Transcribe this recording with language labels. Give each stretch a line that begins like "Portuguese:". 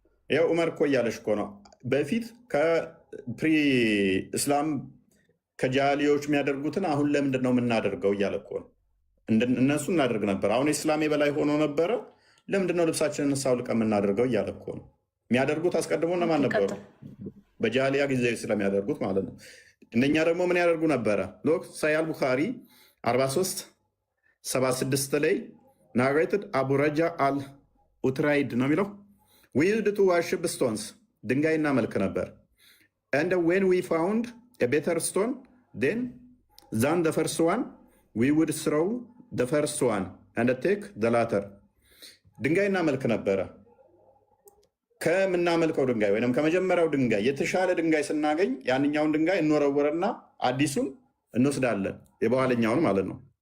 Amharic: ያው ዑመር እኮ እያለሽ እኮ ነው። በፊት ከፕሪ እስላም ከጃሊዎች የሚያደርጉትን አሁን ለምንድን ነው የምናደርገው እያለ እኮ ነው። እነሱ እናደርግ ነበር። አሁን ኢስላም የበላይ ሆኖ ነበረ። ለምንድን ነው ልብሳችንን ሳውልቀን የምናደርገው እያለ እኮ ነው። የሚያደርጉት አስቀድሞ እነማን ነበሩ? በጃሊያ ጊዜ ስለሚያደርጉት ማለት ነው። እነኛ ደግሞ ምን ያደርጉ ነበረ? ሎክ ሳያል ቡኻሪ 4376 ላይ ናሬትድ አቡ ረጃ አል ኡትራይድ ነው የሚለው
English: we used to worship stones.
Amharic: ድንጋይ እናመልክ ነበር.
English: And when we found a better stone than the first one, we would throw the first one and take the latter.
Amharic: ድንጋይ እናመልክ ነበረ። ከምናመልከው ድንጋይ ወይም ከመጀመሪያው ድንጋይ የተሻለ ድንጋይ ስናገኝ ያንኛውን ድንጋይ እንወረወረና አዲሱን እንወስዳለን፣ የበኋለኛውን ማለት ነው።